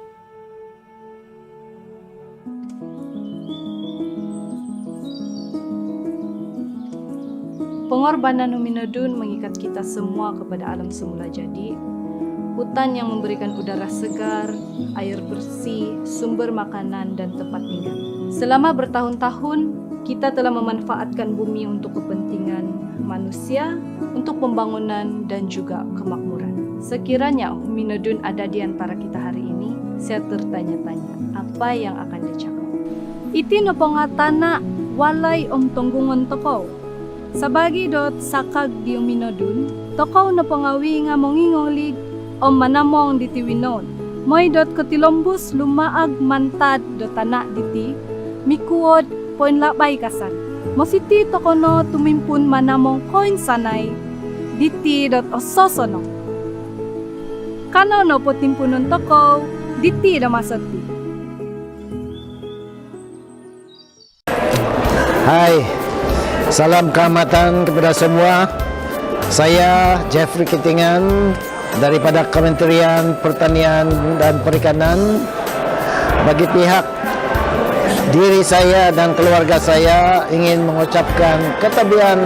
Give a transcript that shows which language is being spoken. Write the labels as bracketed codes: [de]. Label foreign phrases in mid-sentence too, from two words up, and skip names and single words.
[ms] Pengorbanan Huminodon mengikat kita semua kepada alam semula jadi, hutan yang memberikan udara segar, air bersih, sumber makanan, dan tempat tinggal. Selama bertahun-tahun, kita telah memanfaatkan bumi untuk kepentingan manusia, untuk pembangunan dan juga kemakmuran. Sekiranya Huminodon ada di antara kita hari ini, saya tertanya-tanya, apa yang akan dicakap? [dtp] Iti no pangatana walay om tonggungon tokaw. Sabagi dot sakag di Huminodon, tokaw no pangawi nga mongingolig om manamong ditiwinon. Moy dot katilombus lumaag mantad dot tanak diti, mikuod poin labay kasan. Mositi tokono tumimpun manamong koin sanay, diti dot ososono. Kano no po timpunon toko, diti na masati. [ms] Hai, salam keamatan kepada semua. Saya Jeffrey Kitingan daripada Kementerian Pertanian dan Perikanan. Bagi pihak diri saya dan keluarga saya ingin mengucapkan ketabian